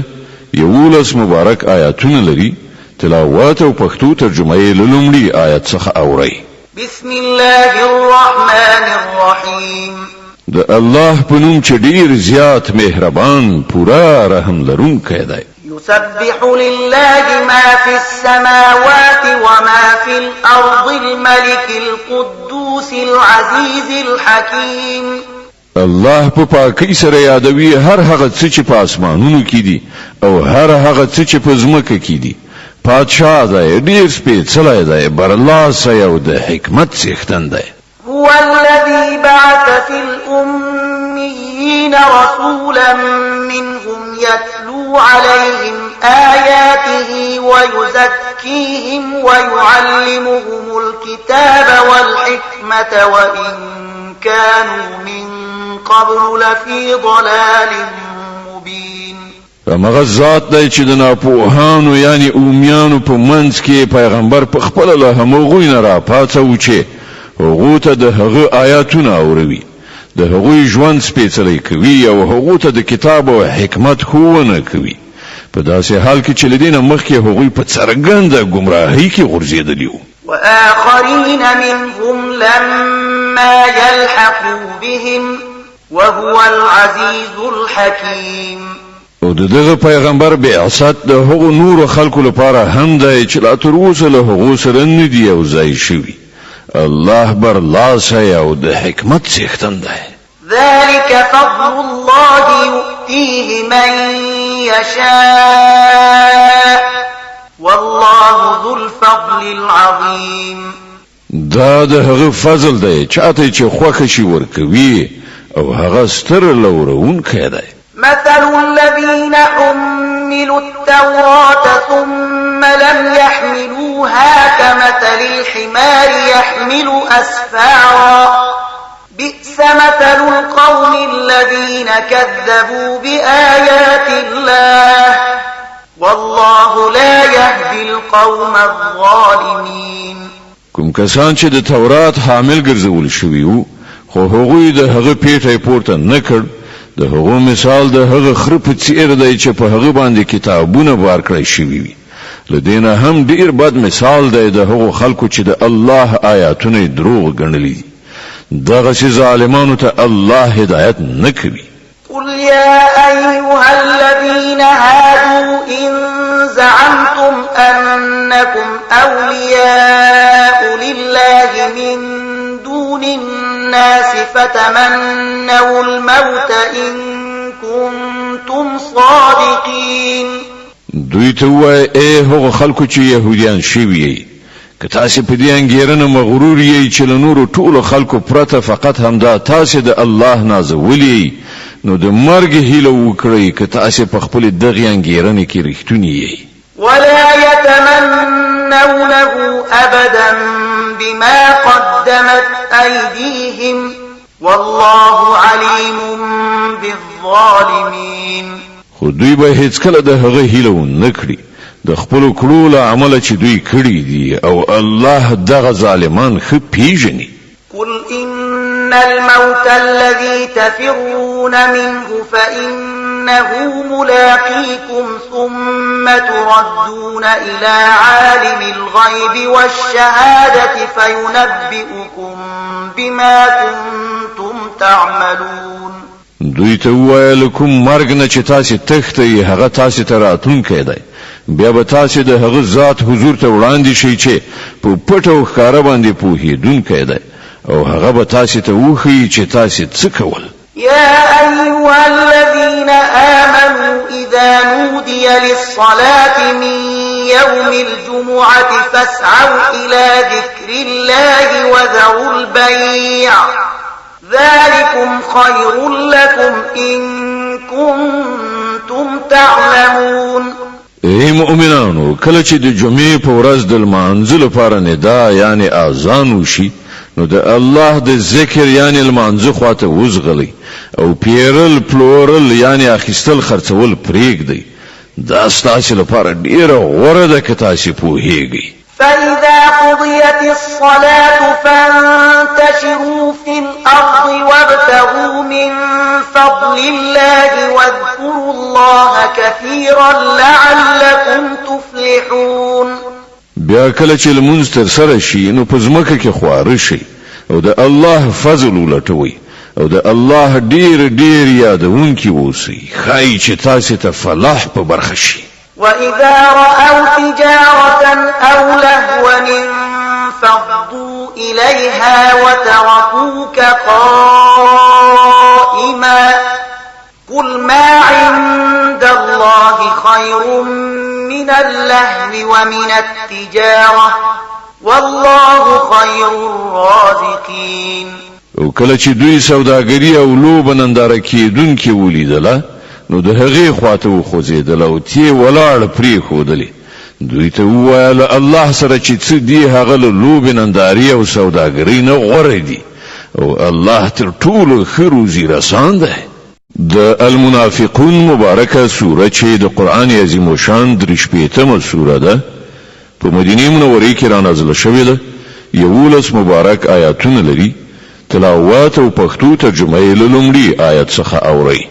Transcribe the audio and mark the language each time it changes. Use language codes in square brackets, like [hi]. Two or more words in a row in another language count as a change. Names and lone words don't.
[ps] 11 مبارک آیاتونه لري. تلاوت او پښتو ترجمه یې لومړی آیت څخه اورئ. [ar] بسم الله الرحمن الرحیم. [ps] د الله په نوم چې ډیر زیات مهربان پورا رحم لرونکی دی. [ar] يسبح لله ما في السماوات وما في الأرض الملك القدوس العزيز الحكيم. [ps] الله په پاکۍ سره یادوي هر هغه څه چې په اسمانونو کې دي او هر هغه څه چې په ځمکه کې دي. پادشاه دی ډیر سپېڅلی دی برلاسه او د حکمت څښتن دی. [ar] هو الذي بعث في الأميين رسولا منهم يتلو عليهم آياته ويزكيهم ويعلمهم الكتاب والحكمة وإن كانوا من قبل لفي ضلال مبين. [ps] مغه ذات دی چې د ناپوهانو یعنی اومیانو په منځ کې پیغمبر په خپل له همغوی نه را پاتو چې هغه ته د هغه آیاتونه اوروي د هغوی ژوند سپېڅلی کوي او هغه ته د کتاب او حکمت ښوونه کوي په داسې حال کې چې لدینه مخکې هغوی په څرګنده گمراهۍ کې غورځېدلي وو [ar] وآخرين منهم لما يلحقوا بهم وهو العزيز الحكيم [ps] او دغه پیغمبر بعثت د هغو نور خلکو لپاره هم دی چې لا تر اوسه له هغو سره نه دی او ځای شوي الله بر لاسه او د حکمت څښتن دی [ar] ذلك فضل الله يؤتيه من يشاء والله ذو الفضل العظيم [ps] دا د هغه فضل دی چاته چې خوښ شي ورکوي او هغه ستر لورونکی دی [ar] مثل الذين حملوا التوراة ثم لم يحملوها كمثل الحمار يحمل أسفارا بئس مثل القوم الذين كذبوا بآيات الله والله لا يهدي القوم الظالمين [ps] کوم کسان چې د تورات حامل ګرځول شوي وو خو هغوی د هغه پیټه پورته نه کړ د هغو مثال د هغه خر په څیر دی چې په هغه باندې کتابونه بار کړی شوي وي لدینه هم ډیر بد مثال دی د هغو خلکو چې د الله آیاتونه دروغ ګڼلي دغه چې ظالمانو ته الله هدایت نه کوي [ar] قل يا أيها الذين هادوا إن زعمتم أنكم أولياء لله من دون الناس فتمنوا الموت إن كنتم صادقين [ps] دوی ته وای اے هغه خلکو چې يهوديان شوي که تاسو په دې انګیرنه مغرور یې چې له نورو ټولو خلکو پرته فقط همدا تاسو د الله نازولي نو د مرګ هیله وکړئ که تاسو په خپل دغه انګیرنه کې رښتونی یې [ar] ولا يتمنونه أبدا بما قدمت أيديهم والله عليم بالظالمين [ps] خو دوی به هیڅ کله د هغه هیله نه کړی د خپل کړو له عمل چې دوی کړی دي او الله دغه ظالمان خو پیژني [ar] قل إن الموت الذي تفرون منه فإنه ملاقيكم ثم تردون إلى عالم الغيب والشهادة فينبئكم بما كنتم تعملون [ps] دوی ته وویل کوم مرګ نه چې تاسو تښتئ هغه تاسو ته راتلونکی دی بیا به تاسو د هغه ذات حضور ته وړاندې شئ چې په پټ او ښکاره باندې پوهېدونکی دی او هغه به تاسو ته وښیي چې تاسو څه کول [ar] يا أيها الذين آمنوا إذا نودي للصلاة من يوم الجمعة فاسعوا إلى ذكر الله وذروا البيع ذلكم خير لكم إن كنتم تعلمون [ps] ای مؤمنانو کله چې د جمعې په ورځ د لمانځه لپاره ندا یعنی اذان وشي نو د الله د ذکر یعنی لمانځه خواته وزغلی او پیرل پلورل یعنی اخیستل خرڅول پرېږدئ دا ستاسو لپاره ډیره غوره ده که تاسو پوهیږئ [ar] فإذا قضيت الصلاة فانتشروا في الأرض وابتغوا من فضل الله واذكروا الله كثيرا لعلكم تفلحون [ps] بیا کله چې لمونځ تر سره شي نو په ځمکه کې خواره شي او د الله فضل ولټوي او د الله ډیر ډیر یادونکي اوسئ ښایي چې تاسو ته فلاح په برخه شي [ar] وإذا رأوا تجارة أو لهوا انفضوا إليها وتركوك قائما قل ما عند الله خير من اللهو ومن التجارة والله خير الرازقين [ps] او کله چې دوی سوداګری او لوب ننداره کیدونکي ولیدله نو د هغې خواته وخوځېدل او تې ولاړ پرېښودلې دوی ته وویل الله سره چې څه دي هغه له لوبې نندارې او سوداګرۍ نه غوره دي او الله تر ټولو ښه روزي رسان دی د المنافقون مبارکه سوره چې د قران عظیم شان 38مه سوره ده په مدینه منوره کې را نازله شوې ده 11 مبارک آیاتونه لري تلاوت او پښتو ترجمه یې لومړی آیت څخه اوري